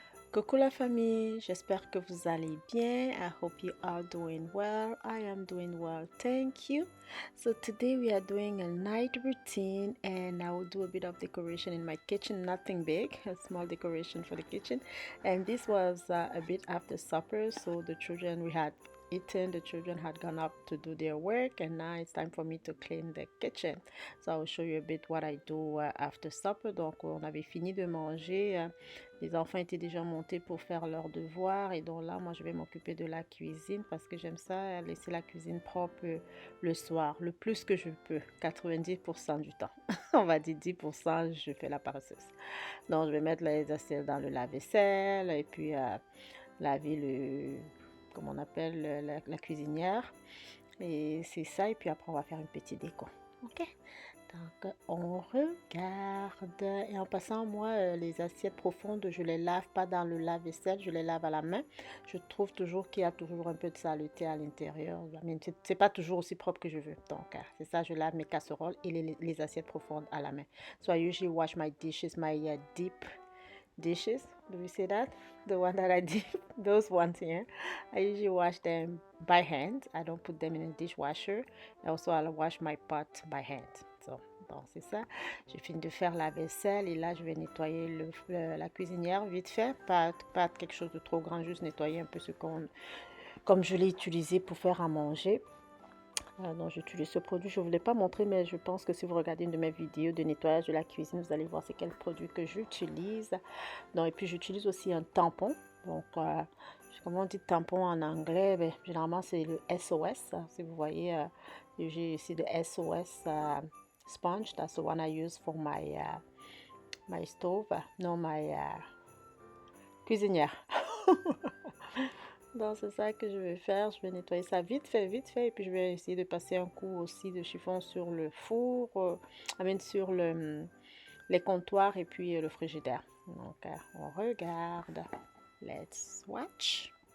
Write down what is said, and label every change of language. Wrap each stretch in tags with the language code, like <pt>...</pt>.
<fr>Coucou la famille, j'espère que vous allez bien.</fr> <en>I hope you are doing well. I am doing well, thank you. So today we are doing a night routine and I will do a bit of decoration in my kitchen, nothing big, a small decoration for the kitchen. And this was a bit after supper, so the children, we had eaten, the children had gone up to do their work, and now it's time for me to clean the kitchen. So I will show you a bit what I do after supper.</en> <fr>Donc on avait fini de manger. Les enfants étaient déjà montés pour faire leurs devoirs et donc là, moi, je vais m'occuper de la cuisine parce que j'aime ça, laisser la cuisine propre le soir, le plus que je peux, 90% du temps. On va dire 10%, je fais la paresseuse. Donc, je vais mettre les assiettes dans le lave-vaisselle et puis laver comment on appelle, la cuisinière. Et c'est ça, et puis après, on va faire une petite déco. Ok? Donc, on regarde. Et en passant, moi, les assiettes profondes, je les lave pas dans le lave-vaisselle, je les lave à la main. Je trouve toujours qu'il y a toujours un peu de saleté à l'intérieur. Mais c'est pas toujours aussi propre que je veux. Donc, c'est ça, je lave mes casseroles et les assiettes profondes à la main.</fr> <en>So I usually wash my dishes, my deep dishes. Do we say that? The one that I dip, those ones here. I usually wash them by hand. I don't put them in a dishwasher. Also, I'll wash my pot by hand.</en> <fr>So, bon, c'est ça. J'ai fini de faire la vaisselle et là, je vais nettoyer la cuisinière vite fait. Pas quelque chose de trop grand, juste nettoyer un peu comme je l'ai utilisé pour faire à manger. Donc j'utilise ce produit, je ne vous l'ai pas montré, mais je pense que si vous regardez une de mes vidéos de nettoyage de la cuisine, vous allez voir c'est quel produit que j'utilise. Et puis j'utilise aussi un tampon. Donc comment on dit tampon en anglais? Ben, généralement c'est le SOS. Si vous voyez, j'ai ici le SOS sponge.</fr> <en>That's the one I use for my stove.</en> <fr>Non, my cuisinière. Donc c'est ça que je vais faire, je vais nettoyer ça vite fait, et puis je vais essayer de passer un coup aussi de chiffon sur le four, sur les comptoirs et puis le frigidaire. Donc on regarde,</fr> <en>let's watch.</en>